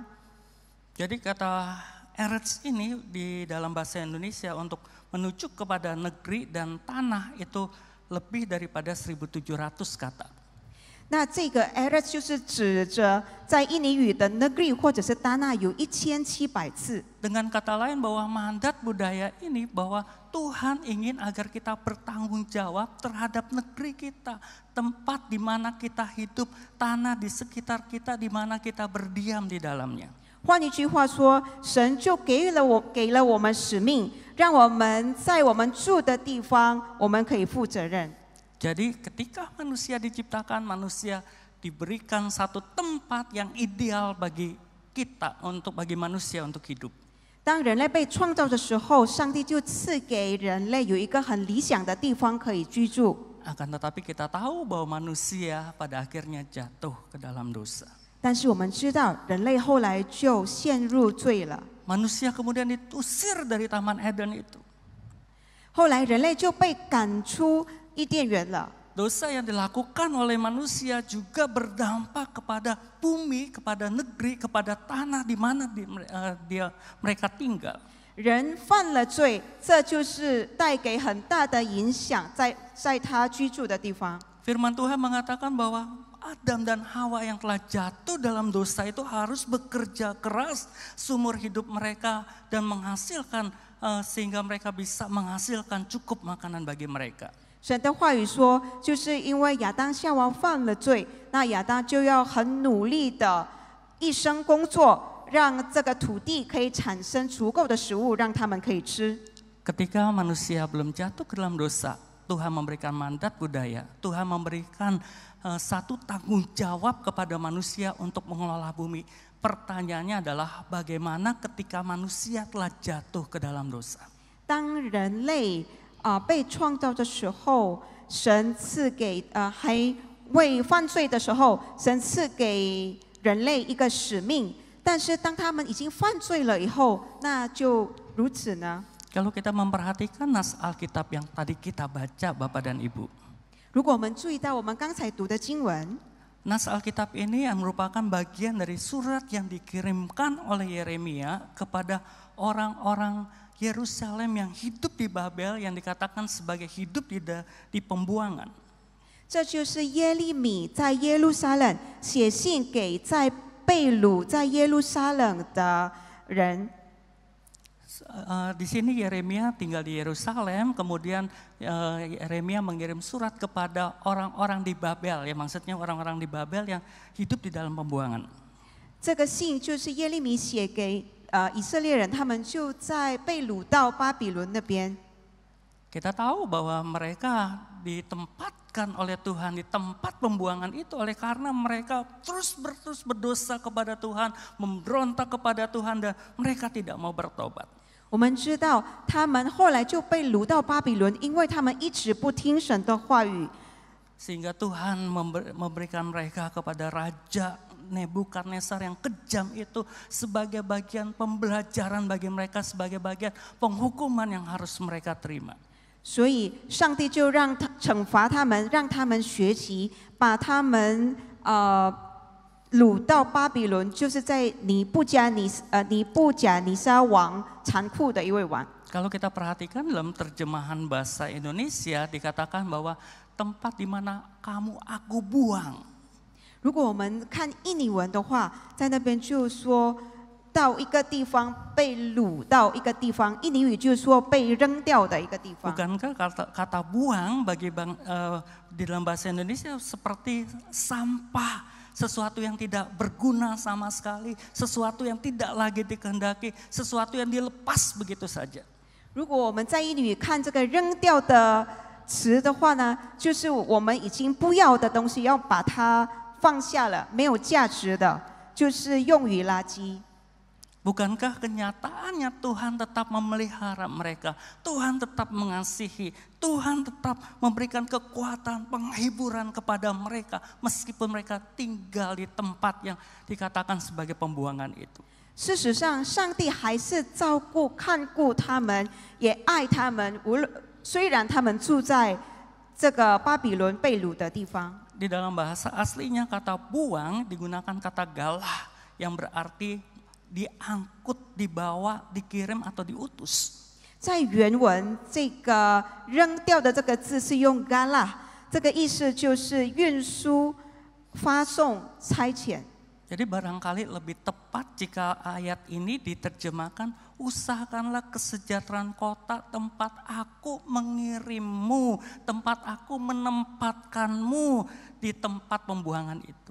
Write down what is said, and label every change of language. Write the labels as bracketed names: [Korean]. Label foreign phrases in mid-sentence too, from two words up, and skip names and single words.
[Indonesian] Jadi kata eretz ini di dalam bahasa Indonesia untuk menunjuk kepada negeri dan tanah itu lebih daripada 1.700 kata. [Chinese] 那这个 eretz 就是指着在印尼语的 negeri 或者是 tanah 有1700次。 [Indonesian] Dengan kata lain bahwa mandat budaya ini bahwa Tuhan ingin agar kita bertanggung jawab terhadap negeri kita, tempat di mana kita hidup, tanah di sekitar kita di mana kita berdiam di dalamnya. [Chinese] 换一句话说，神就给了我们使命，让我们在我们住的地方，我们可以负责任。 [Indonesian] Jadi ketika manusia diciptakan, manusia diberikan satu tempat yang ideal bagi kita, bagi manusia untuk hidup. [Chinese] 当人类被创造的时候，上帝就赐给人类有一个很理想的地方可以居住。 [Indonesian] Akan tetapi kita tahu bahwa manusia pada akhirnya jatuh ke dalam dosa. [Chinese] 但是我们知道，人类后来就陷入罪了。 [Indonesian] Manusia kemudian diusir dari Taman Eden itu. [Chinese] 后来人类就被赶出伊甸园了。 [Indonesian] Dosa yang dilakukan oleh manusia juga berdampak kepada bumi, kepada negeri, kepada tanah di mana mereka tinggal. [Chinese] 人犯了罪，这就是带给很大的影响，在他居住的地方。 [Indonesian] Firman Tuhan mengatakan bahwa Adam dan Hawa yang telah jatuh dalam dosa itu harus bekerja keras seumur hidup mereka dan menghasilkan sehingga mereka bisa menghasilkan cukup makanan bagi mereka. [Chinese] 神的话语说，就是因为亚当夏娃犯了罪，那亚当就要很努力的一生工作，让这个土地可以产生足够的食物，让他们可以吃。 [Indonesian] Ketika manusia belum jatuh ke dalam dosa, Tuhan memberikan mandat budaya, Tuhan memberikan satu tanggung jawab kepada manusia untuk mengelola bumi. Pertanyaannya adalah bagaimana ketika manusia telah jatuh ke dalam dosa? [Chinese] 当人类被创造的时候，神赐给还未犯罪的时候，神赐给人类一个使命。但是当他们已经犯罪了以后，那就如此呢？ [Indonesian] Kalau kita memperhatikan nas Alkitab yang tadi kita baca Bapak dan Ibu. [Chinese] 如果我们注意到我们刚才读的经文， [Indonesian] Nas Alkitab ini yang merupakan bagian dari surat yang dikirimkan oleh Yeremia kepada orang-orang Yerusalem yang hidup di Babel yang dikatakan sebagai hidup di pembuangan. [Chinese] 这就是耶利米在耶路撒冷写信给在被掳在耶路撒冷的人。 [Indonesian] Di sini Yeremia tinggal di Yerusalem, kemudian Yeremia mengirim surat kepada orang-orang di Babel, ya maksudnya orang-orang di Babel yang hidup di dalam pembuangan. [Chinese] 这个信就是耶利米写给以色列人，他们就在被掳到巴比伦那边。 [Indonesian] Kita tahu bahwa mereka ditempatkan oleh Tuhan di tempat pembuangan itu oleh karena mereka terus berdosa kepada Tuhan, memberontak kepada Tuhan dan mereka tidak mau bertobat. [Chinese] 我们知道他们后来就被掳到巴比伦，因为他们一直不听神的话语， [Indonesian] Sehingga Tuhan memberikan mereka kepada Raja Nebukadnezar yang kejam itu sebagai bagian pembelajaran bagi mereka, sebagai bagian penghukuman yang harus mereka terima. [Chinese] 所以上帝就惩罚他们，让他们学习，把他们掳到巴比伦，就是在尼布甲尼撒王残酷的一位王。 [Indonesian] Kalau kita perhatikan dalam terjemahan bahasa Indonesia dikatakan bahwa tempat di mana kamu aku buang. [Chinese] 如果我们看印尼文的话，在那边就说到一个地方被掳到一个地方，印尼语就是说被扔掉的一个地方。 [Indonesian] Bukankah kata buang di dalam bahasa Indonesia seperti sampah? Sesuatu yang tidak berguna sama sekali, sesuatu yang tidak lagi dikehendaki, sesuatu yang dilepas begitu saja. [Chinese] 如果我们在印尼语看这个扔掉的词的话呢，就是我们已经不要的东西，要把它放下了，没有价值的，就是用于垃圾。 [Indonesian] Bukankah kenyataannya Tuhan tetap memelihara mereka, Tuhan tetap mengasihi, Tuhan tetap memberikan kekuatan, penghiburan kepada mereka meskipun mereka tinggal di tempat yang dikatakan sebagai pembuangan itu. [Chinese] 事实上，上帝还是照顾、看顾他们，也爱他们。虽然他们住在这个巴比伦被掳的地方， [Indonesian] Di dalam bahasa aslinya kata buang digunakan kata galah yang berarti diangkut, dibawa, dikirim atau diutus. [Chinese] 在原文这个扔掉的这个字是用 gala， 这个意思就是运输、发送、差遣。 [Indonesian] Jadi barangkali lebih tepat jika ayat ini diterjemahkan, usahakanlah kesejahteraan kota tempat aku mengirimmu, tempat aku menempatkanmu di tempat pembuangan itu.